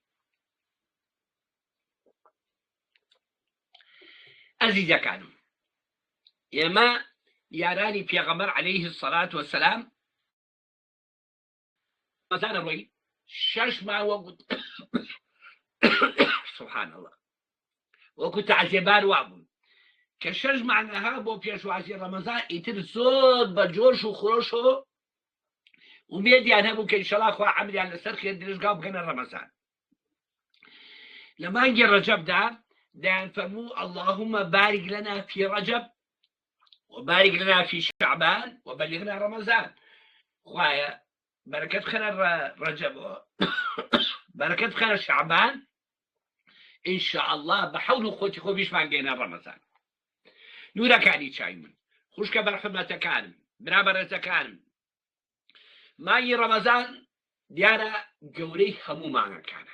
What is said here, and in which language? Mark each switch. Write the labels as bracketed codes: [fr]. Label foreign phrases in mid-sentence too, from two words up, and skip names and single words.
[ckb] عزیزەکانم، ئێمە یارانی پێغەمبەر [ar] عەلەیهی الصەلاة وەسەلام [ckb] مەزانە ڕۆی 6 مانگ وەکو سوبحان الله وەکو تەعزیەبار وابوون کە 6 مانگەها بۆ پێشوازی ڕەمەزان ئیتر زۆر بە جۆش و خۆش و ومێدیان هەبوو کە ئینشەڵڵا خوا عەملیان لەسەر خێر درێژگا بکەنە ڕەمەزان. لە مانگی ڕەجەبدا دەیان فەرموو [ar] اللهم بارك لنا في رجب وبارك لنا في شعبان وبلغنا رمضان. [ckb] خوایە بەرەکەت بخەنە ڕەجەب بەرەکەت بخەنە شعبان ئینشاءالله بە حەول و خۆتی خۆ بیشمان گەینە ڕەمەزان. نورەکانی چای من خوشکە بەرحورمەتەکانم برابەرەتەکانم، مانگی ڕەمەزان دیارە گەورەی هەموو مانگەکانە.